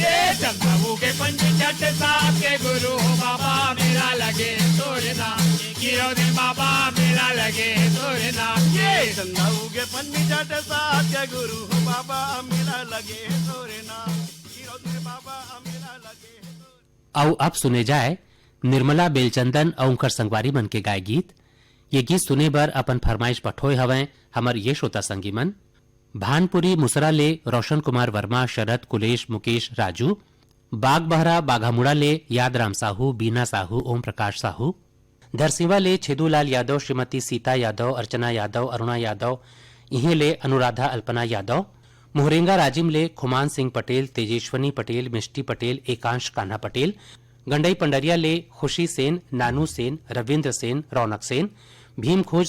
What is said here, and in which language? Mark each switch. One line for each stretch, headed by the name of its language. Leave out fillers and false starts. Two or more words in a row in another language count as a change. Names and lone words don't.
Chhattisgarhi: ये चंदाऊ के पंच छठ सात के गुरु हो बाबा मेला लगे तोरे नाम के गिरो दे बाबा मेला लगे तोरे नाम ये के चंदा उगे पंचट सात के गुरु हो बाबा मेला लगे है तोरे नाम गिरद में बाबा मेला लगे है तोरे आओ अब सुने जाए निर्मला बेलचंदन और उनकर संगवारी मन के गाय गीत। ये गीत सुने बर अपन फरमाइश पठोय हवै हमर ये श्रोता संगी मन भानपुरी मुसरा ले रोशन कुमार वर्मा शरद कुलेश मुकेश राजू बाग बहरा बाघामुड़ा ले यादराम साहू बीना साहू ओम प्रकाश साहू धरसीवा ले छेदूलाल यादव श्रीमती सीता यादव अर्चना यादव अरुणा यादव इहे ले अनुराधा अल्पना यादव मोहरेंगा राजिम ले खुमान सिंह पटेल तेजेश्वनी पटेल मिष्टी पटेल एकांश कान्हा पटेल गंडई पंडरिया ले खुशी सेन नानू सेन रविंद्र सेन रौनक सेन भीम खोज